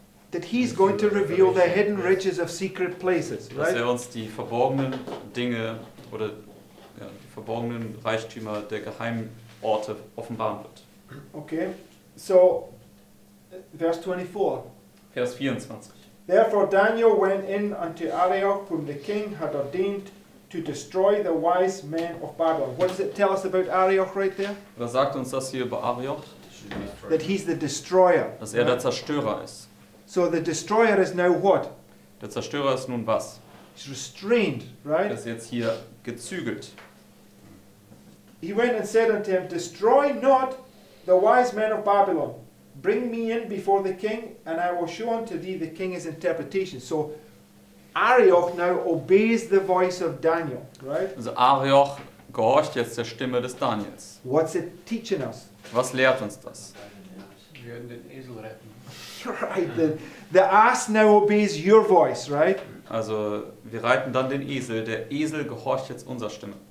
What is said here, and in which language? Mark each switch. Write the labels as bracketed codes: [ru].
[en] That he's going to reveal the hidden riches of secret places, [de] Dass [en] right? [de] er uns die verborgenen Dinge oder die verborgenen Reichtümer der geheimen Orte offenbaren wird. [en] Okay, so verse 24. [de] Vers 24. [en] Therefore Daniel went in unto Arioch, whom the king had ordained to destroy the wise men of Babylon. What does it tell us about Arioch right there? [de] Was sagt uns das hier über Arioch? [en] That he's the destroyer. [de] Dass er der [en] right? [de] Zerstörer ist. [en] So the destroyer is now what? [de] Der Zerstörer ist nun was? [en] He's restrained, [de] Er [en] right? [de] ist jetzt hier gezügelt. [en] He went and said unto him, Destroy not the wise men of Babylon. Bring me in before the king, and I will show unto thee the king's interpretation. So Arioch now obeys the voice of Daniel, right? [de] Also Arioch gehorcht jetzt der Stimme des Daniels. [en] What's it teaching us? [de] Was lehrt uns das? Wir werden den Esel retten. [en] Right, the ass now obeys your voice, right? [de] Also wir reiten dann den Esel. Der Esel gehorcht jetzt unserer Stimme.